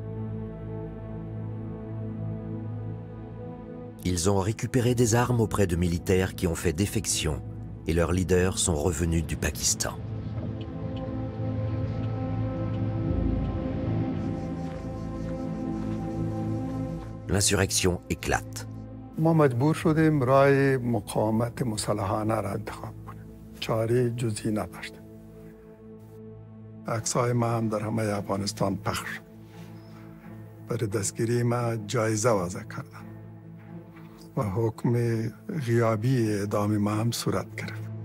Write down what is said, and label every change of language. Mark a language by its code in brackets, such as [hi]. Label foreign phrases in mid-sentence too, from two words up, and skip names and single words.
[fr] Ils ont récupéré des armes auprès de militaires qui ont fait défection et leurs leaders sont revenus du Pakistan. L'insurrection éclate. [fa] ما مجبور شدیم راه مقاومت مسلحانه را انتخاب کنیم. چاره جزئی نداشتیم. عکس‌های ما هم در همه افغانستان پخش شد. برای دستگیری ما جایزه وضع کردن و حکم غیابی اعدام ما هم صورت گرفت.